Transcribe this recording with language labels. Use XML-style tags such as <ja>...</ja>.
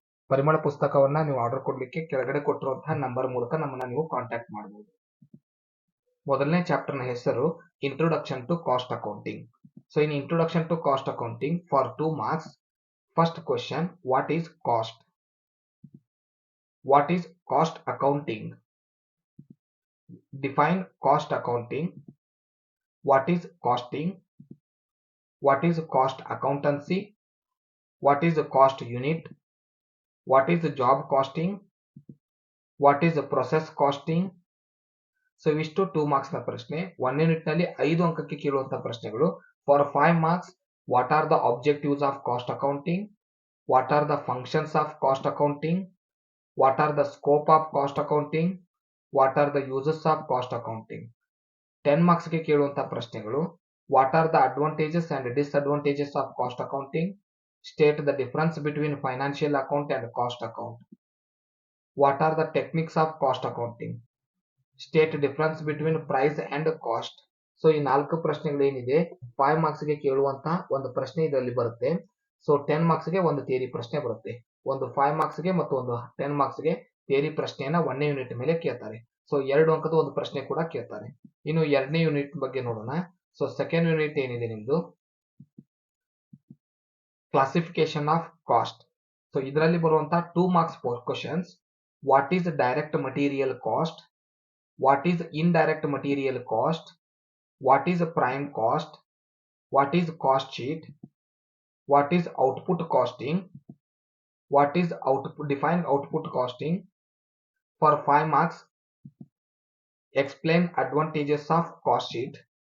<kn>ಪರಿಮಳ ಪುಸ್ತಕವನ್ನ ನೀವು ಆರ್ಡರ್ ಕೊಡ್ಲಿಕ್ಕೆ ಕೆಳಗಡೆ ಕೊಟ್ಟಿರುವಂತಹ ನಂಬರ್ ಮೂಲಕ ನಮ್ಮನ್ನ ನೀವು ಕಾಂಟ್ಯಾಕ್ಟ್ ಮಾಡಬಹುದು. ಮೊದಲನೇ ಚಾಪ್ಟರ್ನ ಹೆಸರು</kn> <en>Introduction to cost accounting. So in introduction to cost accounting for 2 marks, first question, what is cost? What is cost accounting? Define cost accounting. What is costing? What is cost accountancy? What is cost unit? What is job costing? What is process costing?</en> <kn>So ಇವಿಷ್ಟು 2 marks ನ ಪ್ರಶ್ನೆ. 1 unit ನಲ್ಲಿ 5 ಅಂಕಕ್ಕೆ ಕೇಳುವಂತಹ ಪ್ರಶ್ನೆಗಳು.</kn> <en>For 5 marks, what are the objectives of cost accounting? What are the functions of cost accounting? What are the scope of cost accounting? What are the uses of cost accounting?</en> <kn>10 marks ಗೆ ಕೇಳುವಂತಹ ಪ್ರಶ್ನೆಗಳು.</kn> <en>What are the advantages and disadvantages of cost accounting? State the difference between financial account and cost account. What are the techniques of cost accounting? State difference between price and cost.</en> <kn>So ಈ 4 ಪ್ರಶ್ನೆಗಳು ಏನಿದೆ 5 marks ಗೆ ಕೇಳುವಂತಹ ಒಂದು ಪ್ರಶ್ನೆ ಇದರಲ್ಲಿ ಬರುತ್ತೆ. So 10 marks ಗೆ ಒಂದು ಥಿಯರಿ ಪ್ರಶ್ನೆ ಬರುತ್ತೆ. ಒಂದು 5 marks ಗೆ ಮತ್ತು ಒಂದು 10 marks ಗೆ ಥಿಯರಿ ಪ್ರಶ್ನೆಯನ್ನ 1ನೇ ಯೂನಿಟ್ ಮೇಲೆ ಕೇಳ್ತಾರೆ. ಸೊ 2 ಅಂಕದ ಒಂದು ಪ್ರಶ್ನೆ ಕೂಡ ಕೇಳ್ತಾರೆ. ಇನ್ನು 2ನೇ ಯೂನಿಟ್ ಬಗ್ಗೆ ನೋಡೋಣ.</kn> <en>so second unit</en> <kn>ಏನಿದೆ ನಿಮ್ದು</kn> <en>Classification of cost. So</en> <kn>ಇದರಲ್ಲಿ ಬರುವಂತಹ</kn> <en>2 marks questions. What is direct material cost? What is indirect material cost? What is prime cost? What is cost sheet? What is output costing? What is define output costing? For 5 marks, explain advantages of cost sheet.</en>